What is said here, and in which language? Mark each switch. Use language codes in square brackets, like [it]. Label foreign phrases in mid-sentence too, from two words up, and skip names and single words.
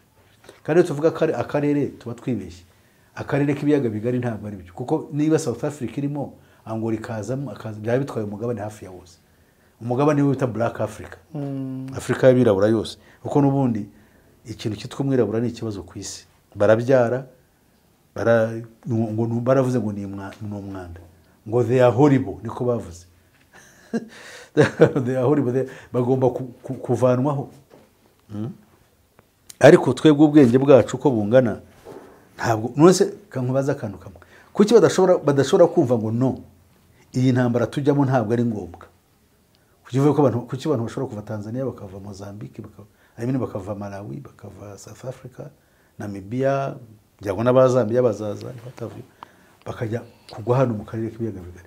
[rw] Kandi tuvuga akarere tuba twibeshye, akarere k'ibiyaga bigari ntabwo ari byo, kuko niba South Africa irimo Angola ikazamo byaba bitwaye umugabane hafi ya wose. Umugabane we bita Black Africa, Afrika y'abirabura yose, kuko n'ubundi ikintu cyitwa umwirabura ni ikibazo ku isi. Barabyara baravuze ngo ni umwanda, ngo [en] they are horrible, [rw] niko bavuze. They are horrible, bagomba kuvanwaho. Ariko twebwe ubwenge bwacu uko bungana, ntabwo nose kankubaza akantu kamwe, kuki badashobora kumva ngo no, iyi ntambara tujyamo ntabwo ari ngombwa. Kuki abantu bashobora kuva Tanzania bakava Mozambique, bakava Malawi, bakava South Africa, Namibia, byagwa n'abazambiya bazaza batavuye, bakajya kugwa hano mu karere k'ibiyaga bigari.